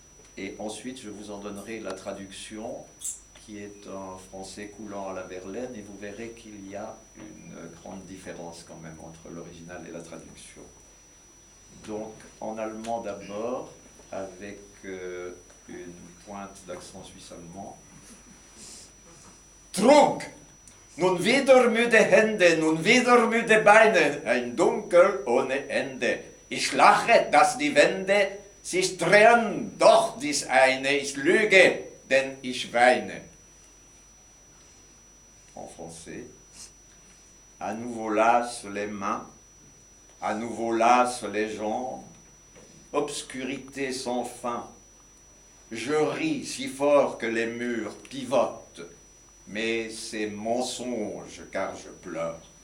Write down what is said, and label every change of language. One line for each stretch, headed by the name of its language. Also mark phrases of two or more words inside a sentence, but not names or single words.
French: et ensuite je vous en donnerai la traduction, qui est un français coulant à la Verlaine, et vous verrez qu'il y a une grande différence quand même entre l'original et la traduction. Donc en allemand d'abord, avec une pointe d'accent suisse-allemand.
German: Trug! Nun wieder müde Hände, nun wieder müde Beine, ein Dunkel ohne Ende. Ich lache, dass die Wände sich drehen, doch dies eine, ich lüge, denn ich weine.
French: En français, à nouveau lasse les mains, à nouveau lasse les jambes, obscurité sans fin. Je ris si fort que les murs pivotent, mais c'est mensonge car je pleure.